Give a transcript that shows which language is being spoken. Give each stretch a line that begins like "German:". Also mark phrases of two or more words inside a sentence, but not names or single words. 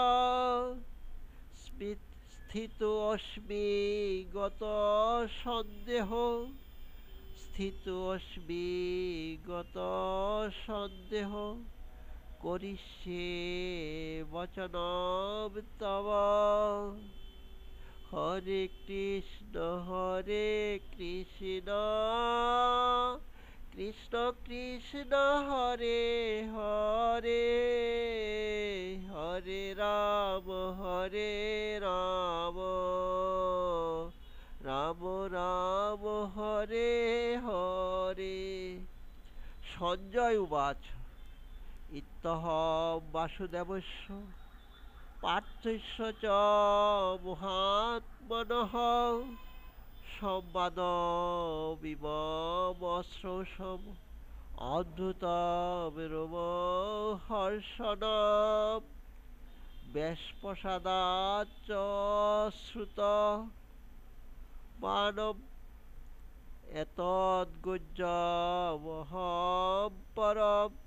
Sanskrit: স্থিতোऽস্মি গতঃ সন্দেহো স্থিতোऽস্মি গতঃ সন্দেহো করিষ্যে বচনং তব। হরে কৃষ্ণ কৃষ্ণ কৃষ্ণ হরে হরে হরে রাম রাম রাম হরে হরে। সঞ্জয় উবাচ ইত্যহং বাসুদেবস্য পার্থস্য চ মহাত্মনঃ সংবাদমিমমশ্রুষম অদ্ভুতম রোমহর্ষণম ব্যাসপ্রসাদাচ্চ শ্রুতমানম এতদ্গুহ্যমহং পরম